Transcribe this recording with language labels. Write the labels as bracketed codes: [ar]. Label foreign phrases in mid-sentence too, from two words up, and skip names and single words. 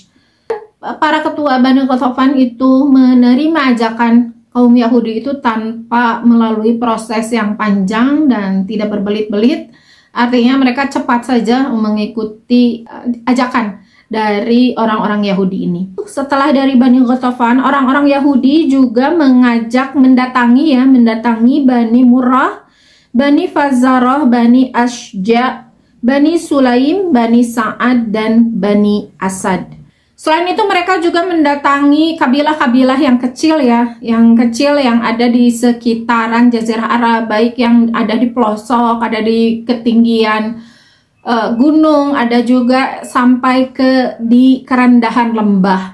[id] Para ketua Bani Ghatafan itu menerima ajakan kaum Yahudi itu tanpa melalui proses yang panjang dan tidak berbelit-belit. Artinya mereka cepat saja mengikuti ajakan dari orang-orang Yahudi ini. Setelah dari Bani Ghatafan, orang-orang Yahudi juga mendatangi Bani Murrah, Bani Fazarah, Bani Ashja, Bani Sulaim, Bani Sa'ad, dan Bani Asad. Selain itu mereka juga mendatangi kabilah-kabilah yang kecil ya, yang ada di sekitaran Jazirah Arab, baik yang ada di pelosok, ada di ketinggian gunung, ada juga sampai ke di kerendahan lembah.